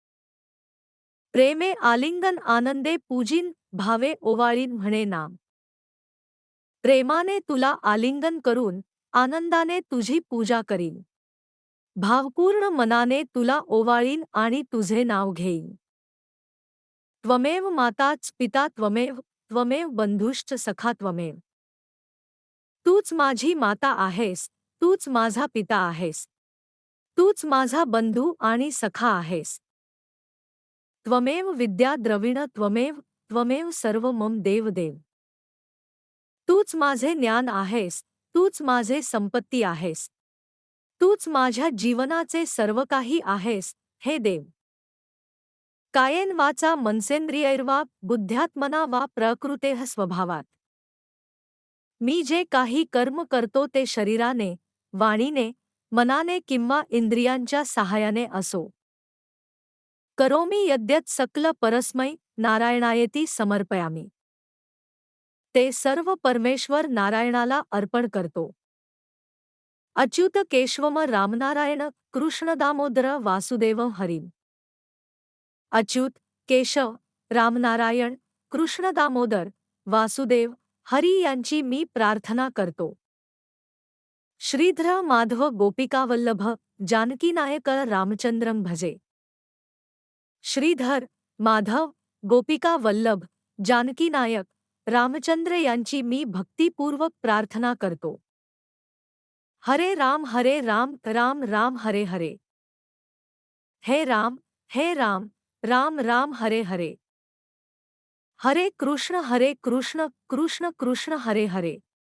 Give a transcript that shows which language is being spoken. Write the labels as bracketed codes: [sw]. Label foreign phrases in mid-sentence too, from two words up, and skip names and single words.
[mr] प्रेमे आलिंगन आनंदे पूजिन, भावे ओवाळीन म्हणे नाम. प्रेमाने तुला आलिंगन करून, आनंदाने तुझी पूजा करीन. भावपूर्ण मनाने तुला ओवाळीन आणि तुझे नाव घेईन. [sa] त्वमेव माताच पिता त्वमेव, त्वमेव बंधुश्च सखा त्वमेव. [mr] तूच माझी माता आहेस, तूच माझा पिता आहेस. तूच माझा बंधू आणि सखा आहेस. [sa] त्वमेव विद्या द्रविण त्वमेव, त्वमेव सर्व मम देव देव. [mr] तूच माझे ज्ञान आहेस, तूच माझे संपत्ती आहेस. तूच माझ्या जीवनाचे सर्व काही आहेस, हे देव. [sa] कायेन वाचा मनसेंद्रियैर्वा बुद्ध्यात्मना वा प्रकृतेः स्वभावात. [mr] मी जे काही कर्म करतो ते शरीराने, वाणीने, मनाने किंवा इंद्रियांच्या सहाय्याने असो. [sa] करोमि यद्यत् सकल परस्मै नारायणायेति समर्पयामि. [mr] ते सर्व परमेश्वर नारायणाला अर्पण करतो. [sa] अच्युत केशवम रामनारायण कृष्ण दामोदर वासुदेव हरिम. [mr] अच्युत, केशव, रामनारायण, कृष्ण दामोदर, वासुदेव, हरी यांची मी प्रार्थना करतो. [sa] श्रीधर माधव गोपिकावल्लभ जानकीनायक रामचंद्रम भजे. [mr] श्रीधर, माधव, गोपिका वल्लभ, जानकीनायक, रामचंद्र यांची मी भक्तिपूर्वक प्रार्थना करतो. [sa] हरे राम, राम राम हरे हरे. हे राम, राम राम हरे हरे. हरे कृष्ण कृष्ण कृष्ण हरे हरे.